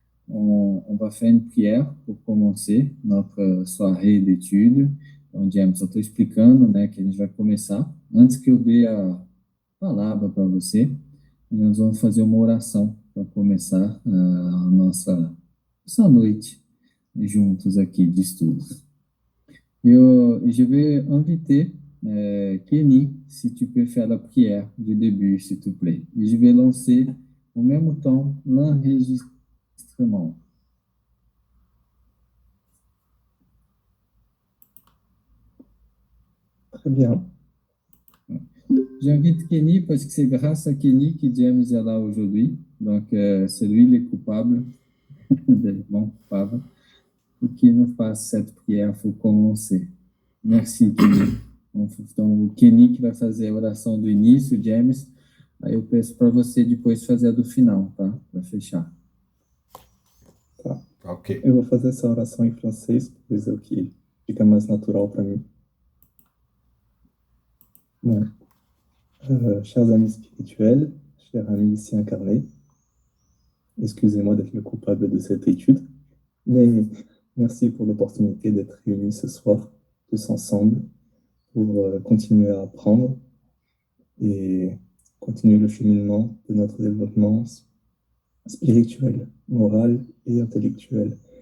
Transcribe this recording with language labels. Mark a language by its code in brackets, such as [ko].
[fr] on va faire une prière pour commencer notre soirée d'études. [pt] Então, James, eu estou explicando, né, que a gente vai começar. Antes que eu dê a palavra para você, nós vamos fazer uma oração para começar a nossa noite juntos aqui de estudos. [fr] Je vais inviter Kenny, si tu peux faire la prière du début, s'il te plaît. Et je vais lancer en même temps l'enregistrement. Très bien. J'invite Kenny parce que c'est grâce à Kenny que James est là aujourd'hui. Donc, c'est lui le coupable, bon coupable, pour qu'il nous fasse cette prière pour commencer. Merci, Kenny. [pt] Então, o Kenny que vai fazer a oração do início, James. Aí eu peço para você depois fazer a do final, tá? Para fechar. Tá. Ok. Eu vou fazer essa oração em francês, pois é o que fica mais natural para mim. [fr] Bon. Chers amis spirituels, chers amis ici incarnés, excusez-moi d'être le coupable de cette étude, mais merci pour l'opportunité d'être réunis ce soir, tous ensemble, pour continuer à apprendre et continuer le cheminement de notre développement spirituel, moral et intellectuel.